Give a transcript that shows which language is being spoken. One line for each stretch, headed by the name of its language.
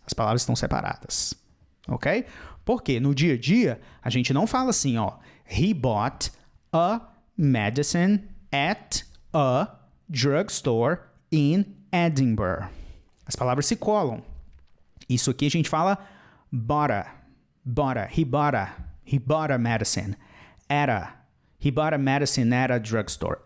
Portuguese: As palavras estão separadas. Ok? Porque no dia a dia, a gente não fala assim, ó.
English: He bought a medicine at a drugstore in Edinburgh.
Portuguese: As palavras se colam. Isso aqui a gente fala bought a.
English: He bought a medicine. He bought a medicine at a drugstore.